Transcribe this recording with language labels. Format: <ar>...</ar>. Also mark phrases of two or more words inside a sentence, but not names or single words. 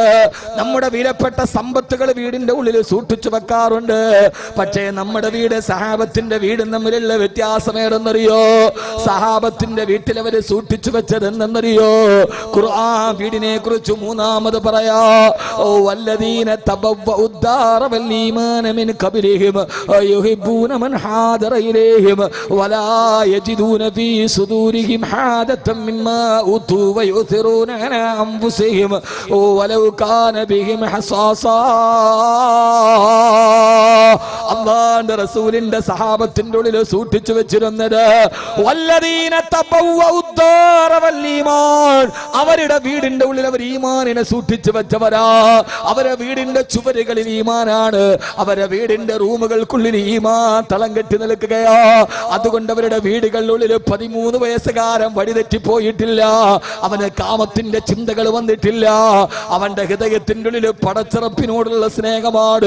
<ml>നമ്മുടെ വിലപ്പെട്ട സമ്പത്തുകൾ വീടിന്റെ ഉള്ളിൽ സൂക്ഷിച്ചു വെക്കാറുണ്ട്. പക്ഷേ നമ്മുടെ വീട് സഹാബത്തിന്റെ വീടും തമ്മിലുള്ള വ്യത്യാസം ഏതെന്നറിയോ? സഹാബത്തിന്റെ വീട്ടിൽ അവര് സൂക്ഷിച്ചു വെച്ചത് എന്തെന്നറിയോ? ഖുർആൻ വീടിനെ കുറിച്ച് 3ാമത് പറയാ, ഓ</ml> <ar>والذين تبوءوا الدار والإيمان من قبلهم يحبون من حاضر إليهم ولا يجدون في صدورهم حاجة مما أوتوا ويؤثرون على أنفسهم ولو كان بهم خصاصة.</ar> <ml>അല്ലാഹുവിന്റെ റസൂലിന്റെ സഹാബത്തിന്റെ ഉള്ളിൽ സൂക്ഷിച്ചു വെച്ചിരുന്നത്</ml> <ar>والذين تبوءوا الدار والإيمان,</ar> <ml>അവരുടെ വീടിന്റെ ഉള്ളിൽ അവർ ഈമാനിനെ സൂക്ഷിച്ചു വെച്ചവരാ. അവരുടെ വീടിന്റെ ചുവരുകളിൽ ഈമാനാണ്, അവരുടെ വീടിന്റെ റൂമുകൾക്കുള്ളിൽ ഈമാൻ തളം കെട്ടി നിൽക്കുകയാ. അതുകൊണ്ട് അവരുടെ വീടുകളിലുള്ളിൽ 13 വയസ്സുകാരൻ വഴിതെറ്റിപ്പോയിട്ടില്ല. അവന് കാമത്തിന്റെ ചിന്തകൾ വന്നിട്ടില്ല. അവന്റെ ഹൃദയത്തിന്റെ ഉള്ളിൽ പടച്ചിറപ്പിനോടുള്ള സ്നേഹമാണ്.</ml>